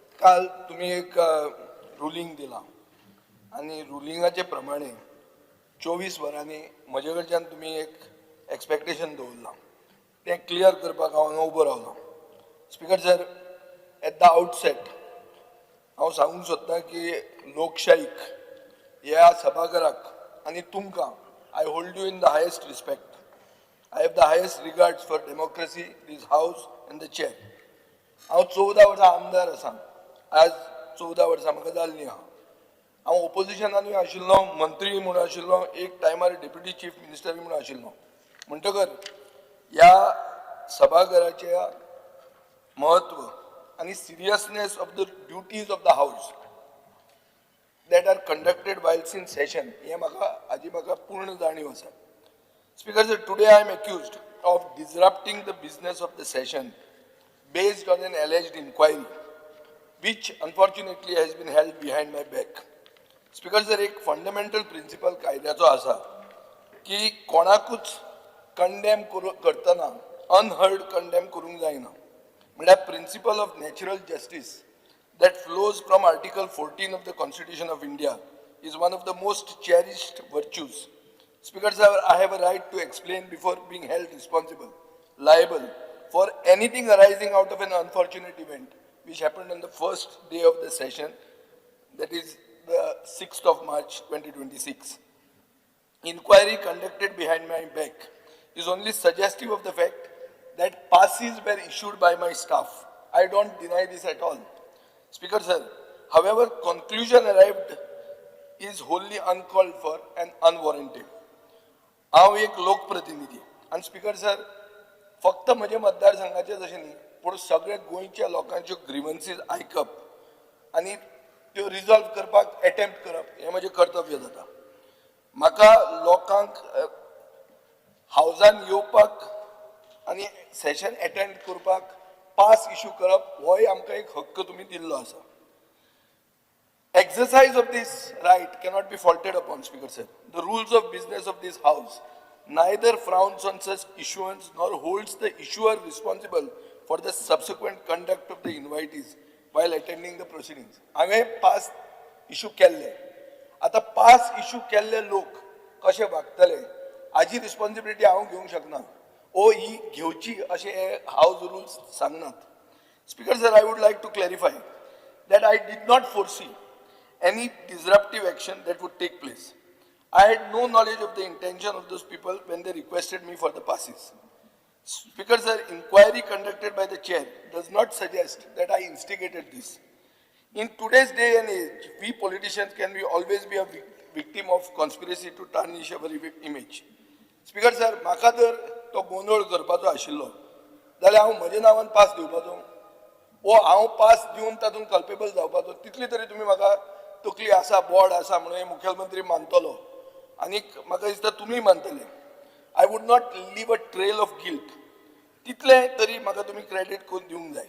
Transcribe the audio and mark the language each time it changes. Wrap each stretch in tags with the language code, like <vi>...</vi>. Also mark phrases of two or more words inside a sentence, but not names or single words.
<kok>काल तुम्ही एक रुलिंग दिला आणि रुलिंगाचे प्रमाणे 24 वरांनी म्हजे कडच्यान तुम्ही एक एक्सपेक्टेशन दवरला ते क्लियर करपाक हांव उबो रावलो.</kok> <en>Speaker sir, at the outset</en> <kok>हांव सांगूंक सोदतां की लोकशाहीक ह्या सभाघराक आनी तुमकां</kok> <en>I hold you in the highest respect. I have the highest regards for democracy, this house and the chair.</en> <kok>हांव 14 वर्सां आमदार आसा. आज 14 वर्सां म्हाका जाल्लीं आहा. हांव ओपोजिशनानूय आशिल्लो, मंत्री म्हणून आशिल्लो, एक टायमार</kok> <en>deputy chief minister</en> <kok>म्हणून आशिल्लो. म्हणटकर ह्या सभाघराचे महत्व आनी</kok> <en>seriousness of the duties of the house that are conducted whilst in session</en> <kok>हे म्हाका पूर्ण जाणीव आसा.</kok> <en>Speaker sir, today I am accused of disrupting the business of the session based on an alleged inquiry, which unfortunately has been held behind my back. Speaker sir,</en> <kok>एक</kok> <en>fundamental principle</en> <kok>कायद्याचो आसा की कोणाकूच कंडेम करतना</kok> <en>unheard condemn</en> <kok>करूंक जायना.</kok> <en>म्हळ्यार principle of natural justice that flows from Article 14 of the Constitution of India is one of the most cherished virtues. Speaker sir, I have a right to explain before being held responsible, liable for anything arising out of an unfortunate event which happened on the first day of the session, that is the 6th of March 2026. Inquiry conducted behind my back is only suggestive of the fact that passes were issued by my staff. I don't deny this at all. Speaker sir, however, conclusion arrived is wholly uncalled for and unwarranted.</en> <kok>हांव एक लोकप्रतिनिधी आणि</kok> <en>Speaker sir,</en> <kok>फक्त म्हजे मतदारसंघाचे जशें न्ही, पूण सगळे गोंयच्या लोकांच्यो ग्रीवन्सीज आयकप आनी त्यो रिजॉल्व करपाक एटेम्प्ट करप हें म्हजें कर्तव्य जाता. म्हाका लोकांक हावजान येवपाक आनी</kok> <en>session attend</en> <kok>करपाक</kok> <en>pass issue</en> <kok>करप होय आमकां एक हक्क तुमी दिल्लो आसा.</kok> <en>Exercise of this right cannot be faulted upon, Speaker sir. The rules of business of this house neither frowns on such issuance nor holds the issuer responsible for the subsequent conduct of the invitees while attending the proceedings.</en> <kok>हांवें</kok> <en>pass issue</en> <kok>केल्ले, आतां</kok> <en>pass issue</en> <kok>केल्ले लोक कशे वागतले हाची रिस्पॉन्सिबिलिटी हांव घेवंक शकना. ओ ही घेवची अशें हे</kok> <en>house rules</en> <kok>सांगनात.</kok> <en>Speaker sir, I would like to clarify that I did not foresee any disruptive action that would take place. I had no knowledge of the intention of those people when they requested me for the passes. Speaker sir, inquiry conducted by the chair does not suggest that I instigated this. In today's day and age, we politicians can always be a victim of conspiracy to tarnish our image. Speaker sir,</en> <kok>म्हाका जर तो गोंधळ करपाचो आशिल्लो जाल्यार हांव म्हज्या नांवान पास दिवपाचो, ओ हांव पास दिवन तातूंत कल्पेबल जावपाचो, तितली तरी तुमी म्हाका तकली आसा, बोर्ड आसा म्हणून मुखेलमंत्री मानतलो आनी म्हाका दिसता तुमी मानतले.</kok> <en>I would not leave a trail of guilt.</en> <kok>तितले तरी म्हाका तुमी क्रेडीट करून दिवंक जाय.</kok>